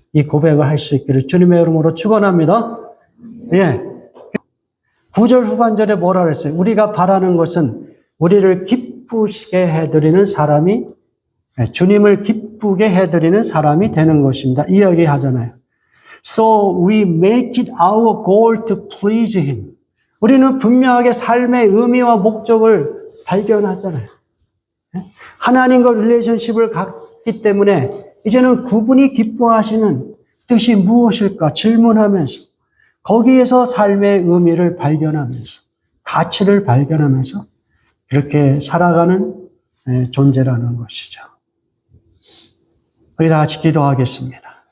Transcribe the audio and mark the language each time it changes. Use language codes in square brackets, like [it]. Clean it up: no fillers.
[ko] 이 고백을 할 수 있기를 주님의 이름으로 축원합니다. 예. 9절 후반절에 뭐라 그랬어요? 우리가 바라는 것은 우리를 기쁘시게 해드리는 사람이, 주님을 기쁘게 해드리는 사람이 되는 것입니다. 이 이야기 하잖아요. [en] So we make it our goal to please Him. [ko] 우리는 분명하게 삶의 의미와 목적을 발견하잖아요. 하나님과 릴레이션십을 갖기 때문에 이제는 그분이 기뻐하시는 뜻이 무엇일까 질문하면서 거기에서 삶의 의미를 발견하면서 가치를 발견하면서 그렇게 살아가는 존재라는 것이죠. 우리 다 같이 기도하겠습니다.